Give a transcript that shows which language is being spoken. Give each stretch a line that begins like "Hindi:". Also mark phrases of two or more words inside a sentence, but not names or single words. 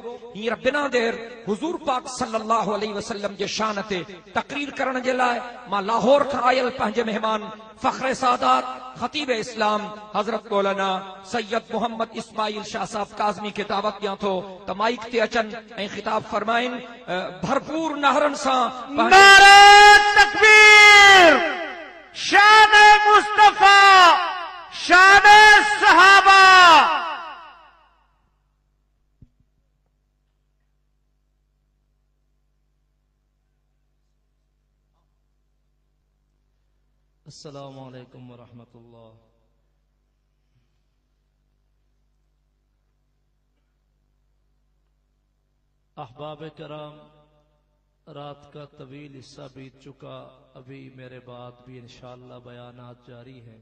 Sindhi: हींअर बिना देर हुज़ूर पाक
Arabic: صلى الله عليه وسلم
Sindhi: जे शान ते तकरीर करण जे लाइ मां लाहौर खां आयल पंहिंजे मेहमान फखरे सादात खतीब इस्लाम हजरत मौलाना सैयद मोहम्मद इस्माइल शाह साहब काज़मी खे दावत ॾियां थो त माइक ते अचनि ऐं ख़िताब फरमाइनि। भरपूर नारनि सां नारे तकबीर, शान मुस्तफा, शान सहाबा।
Arabic: السلام علیکم ورحمۃ اللہ۔
Urdu: احباب کرام، رات کا طویل حصہ بیت چکا، ابھی میرے بعد بھی انشاءاللہ بیانات جاری ہیں۔